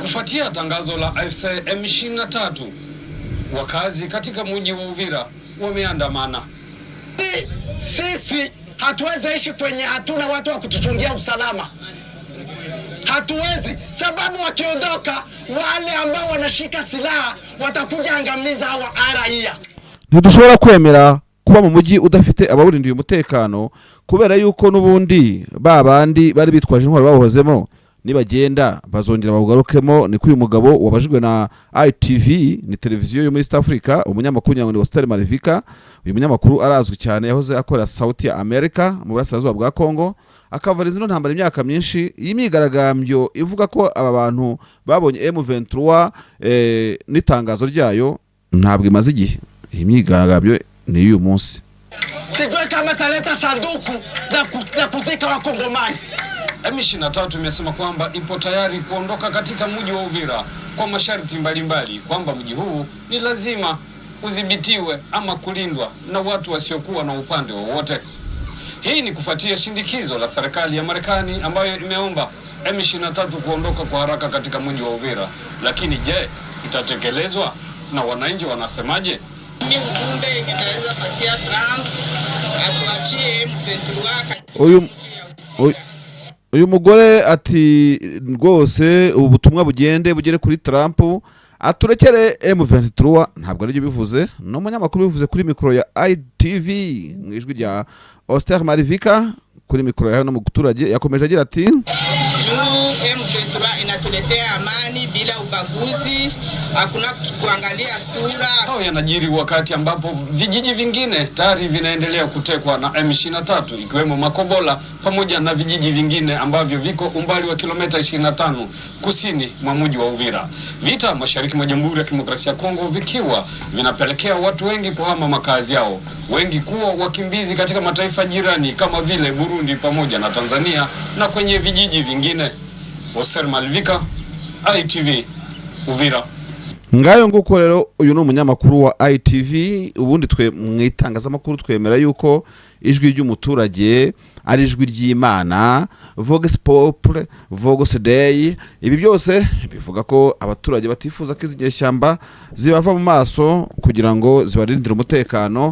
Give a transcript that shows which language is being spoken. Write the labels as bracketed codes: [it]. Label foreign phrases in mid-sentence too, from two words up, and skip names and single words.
[sw] kufuatia tangazo la AFC M23, wakazi katika mji wa Uvira wameandamana. Sisi hatuwezi ishi kwenye hatuna watu wa kutuchungia usalama. Hatuwezi, sababu wakiondoka wale ambao wanashika silaha watakuja angamiza hawa raia. [rw] Ntidushobora kwemera kuba mu mujyi udafite abawurindiye umutekano, kubera yuko nubundi babandi bari bitwaje intwaro bahohozemo nibagenda bazongera babugarukemo. Ni kuri umugabo wabajijwe na ITV, ni televiziyo yo muri East Africa, umunyamakuru nyangoni Oscar Malivika. Uyu munyamakuru arazwi cyane, yahoze akora South ya America mu burasirazuba bwa Kongo, akavariza ino ntambara imyaka myinshi. Y'imyigaragambyo ivuga ko aba bantu babonye M23 n'itangazo ryayo ntabwo imaze igihe. Iyi myigaragambyo ni uyu munsi. [sw] Sijui kama taleta sanduku za kuzika Wakongomani. M23 imesema kwamba ipo tayari kuondoka katika mji wa Uvira kwa masharti mbalimbali, kwamba mji huu ni lazima udhibitiwe ama kulindwa na watu wasiokuwa na upande wowote. Hii ni kufuatia shindikizo la serikali ya Marekani ambayo imeomba M23 kuondoka kwa haraka katika mji wa Uvira. Lakini je, itatekelezwa na wananchi wanasemaje? Ni ujumbe yenye naweza patia Trump atuachie M23. [rw] Uyu mugore ati rwose ubutumwa bugere kuri Trump, aturekere M23. Ntabwo aribyo bivuze, no munyamakuru bivuze kuri mikro ya ITV mu ijwi rya Oscar Malivika kuri mikro ya no muturage. Yakomeje agira ati [sw] M23 inatuletea amani bila ubaguzi, hakuna kuangalia sura. Hao yanajiri wakati ambapo vijiji vingine tayari vinaendelea kutekwa na M23, ikiwemo Makobola pamoja na vijiji vingine ambavyo viko umbali wa kilomita 25 kusini mwa mji wa Uvira. Vita mashariki mwa Jamhuri ya Kidemokrasia ya Kongo vikiwa vinapelekea watu wengi kuhama makazi yao, wengi kuwa wakimbizi katika mataifa jirani kama vile Burundi pamoja na Tanzania na kwenye vijiji vingine. Oscar Malivika, ITV, Uvira. [rw] Ngayo nguko rero uyu no munyamakuru wa ITV. Ubundi twe mwitangazamakuru twemera yuko ijwi ry'umuturage ari ijwi ry'Imana, [la] Vox Populi, Vox Dei. [rw] Ibi byose bivuga ko abaturage batifuza ko izinyeshyamba zibava mu maso kugira ngo zibarindire umutekano.